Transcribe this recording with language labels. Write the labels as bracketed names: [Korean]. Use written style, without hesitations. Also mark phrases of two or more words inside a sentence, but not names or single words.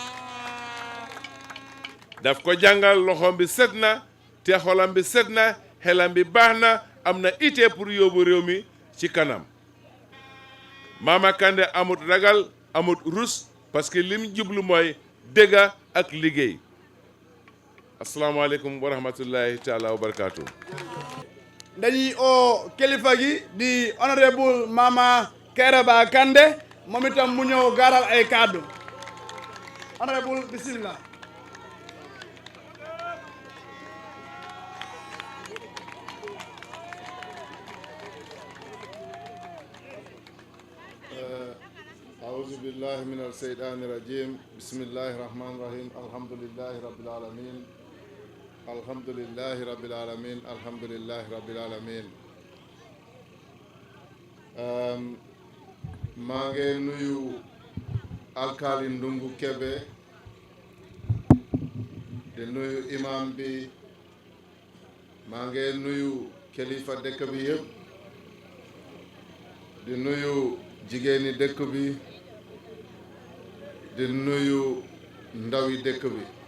[Wolof] daf ko jàngal loxoom bi set na te xolam bi set na xelam bi baax na am na ité pour yóbbu réew mi ci kanam Mama Kandeh amut ragal amut rus [French] parce que [Wolof] lim jublu mooy dëgga ak liggéey [Arabic] السلام عليكم ورحمة الله تعالى وبركاته. [Wolof] dañuy o kilifa gi di honorable Mama Kairaba Kandeh moom itam mu ñëw gaaral ay kàddu honorable bismillah. [Arabic] أعوذ بالله من الشيطان الرجيم بسم الله الرحمن الرحيم الحمد لله رب العالمين الحمد لله رب العالمين الحمد لله رب العالمين [Wolof] maa ngi nuyu alkaali Ndungu Kebe di nuyu imam bi maa ngi nuyu kilifa dëkk bi yëpp di nuyu jigéeni dëkk bi di nuyu ndawi dëkk bi